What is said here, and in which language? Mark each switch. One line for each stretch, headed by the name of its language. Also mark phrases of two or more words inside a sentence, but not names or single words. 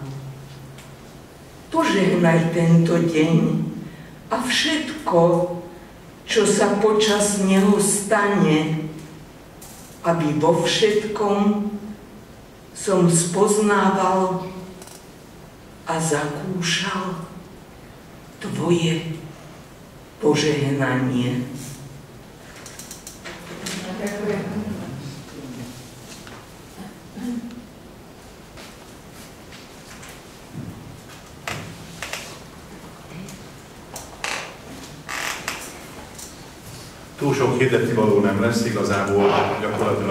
Slovak: Požehnaj tento deň a všetko, čo sa počas neho stane, aby vo všetkom som spoznával a zakúšal Tvoje požehnanie. Ďakujem.
Hungarian: Túl sok hirdetni való nem lesz, igazából gyakorlatilag